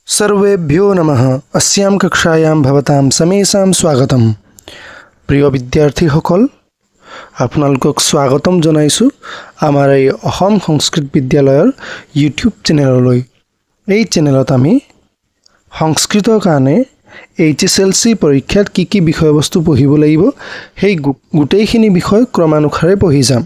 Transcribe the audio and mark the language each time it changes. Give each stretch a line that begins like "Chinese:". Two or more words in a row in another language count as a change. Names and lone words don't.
Sanskrit: सर्वेभ्यो नमः। अस्यां कक्षायां भवतां समेषां स्वागतम।
Assamese: প্ৰিয় বিদ্যাৰ্থীসকল, আপোনালোকক স্বাগতম জনাইছো আমাৰ এই অসম সংস্কৃত বিদ্যালয়ৰ ইউটিউব চেনেললৈ। এই চেনেলত আমি সংস্কৃতৰ কাৰণে HSLC পৰীক্ষাত কি বিষয়বস্তু পঢ়িব লাগিব সেই গোটেইখিনি বিষয় ক্ৰমানুসাৰে পঢ়ি যাম।